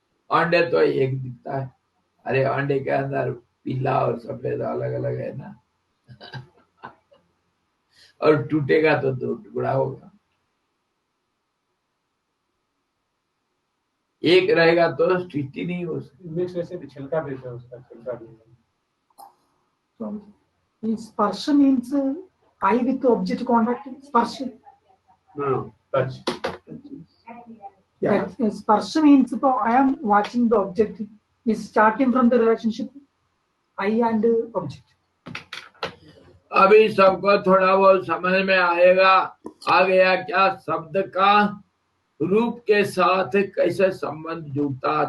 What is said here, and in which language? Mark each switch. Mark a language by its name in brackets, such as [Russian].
[Hindi] अंडे तो एक दिखता है, अरे अंडे के अंदर पीला और सफेद अलग अलग है ना। और टूटेगा तो दो टुकड़ा होगा, एक रहेगा तो सृष्टि नहीं हो सकती। मिक्स वैसे भी छिलका भी है उसका, छिलका भी है। [English] Sparsha means eye with object contact. Sparsha. No, touch. Yeah. Sparsha means I am watching the object. Is starting from the relationship I and object. [Hindi] अभी सबको थोड़ा बहुत समझ में आएगा, आ गया क्या शब्द का रूप के साथ कैसे संबंध जुड़ता।